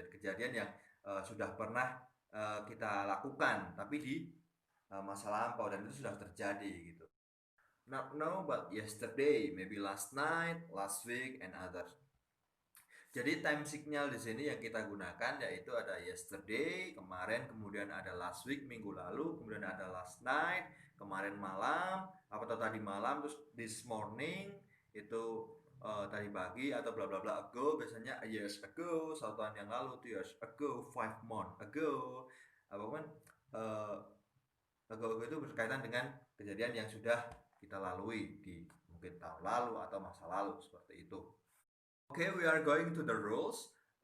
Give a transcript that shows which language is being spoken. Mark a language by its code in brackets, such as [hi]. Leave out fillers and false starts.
[id] Jadi kejadian yang sudah pernah kita lakukan tapi di masa lampau dan itu sudah terjadi gitu. [en] Not now, but yesterday, maybe last night, last week, and others. [id] Jadi time signal di sini yang kita gunakan yaitu ada yesterday, kemarin, kemudian ada last week, minggu lalu, kemudian ada last night, kemarin malam, apa atau tadi malam, terus this morning itu tadi pagi atau bla bla bla ago, biasanya a years ago, 1 tahun yang lalu, [en] 2 years ago, 5 months ago, [id] apapun uh, ago itu berkaitan dengan kejadian yang sudah kita lalui di mungkin tahun lalu atau masa lalu seperti itu. [en] Oke, we are going to the rules.